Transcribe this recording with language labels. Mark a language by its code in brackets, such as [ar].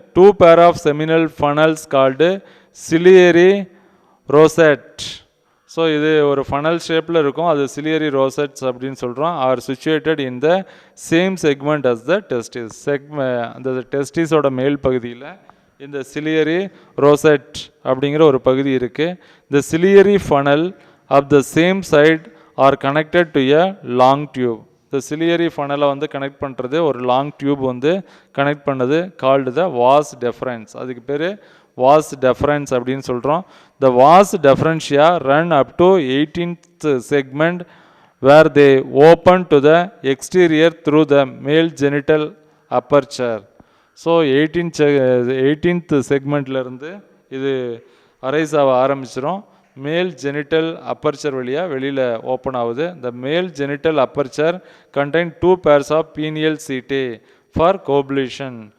[en] 2 pair of seminal funnels called ciliary rosette. [ta] So இது ஒரு funnel ஷேப்பில் இருக்கும், அது சிலியரி ரோசெட்ஸ் அப்படின்னு சொல்கிறோம். [en] Are situated in the same segment as the testis. [ta] அந்த டெஸ்டிஸோட மேல் பகுதியில் இந்த சிலியரி ரோசெட் அப்படிங்கிற ஒரு பகுதி இருக்குது. [en] இந்த ciliary funnel of the same side are connected to a long tube. [ta] இந்த சிலியரி ஃபனலை வந்து கனெக்ட் பண்ணுறது ஒரு லாங் டியூப் வந்து கனெக்ட் பண்ணது [en] Called the vas deferens. [ta] அதுக்கு பேர் வாஸ் டெஃபரன்ஸ் அப்படின்னு சொல்கிறோம். [en] The vas deferentia run up to 18th segment where they open to the exterior through the male genital aperture. [ta] So 18th செக்மெண்ட்லேருந்து இது அரைஸ் ஆக ஆரம்பிச்சிடும். மேல் ஜெனிட்டல் அப்பர்ச்சர் வழியாக வெளியில் ஓப்பன் ஆகுது. [en] The male genital aperture contain 2 pairs of penial setae for copulation.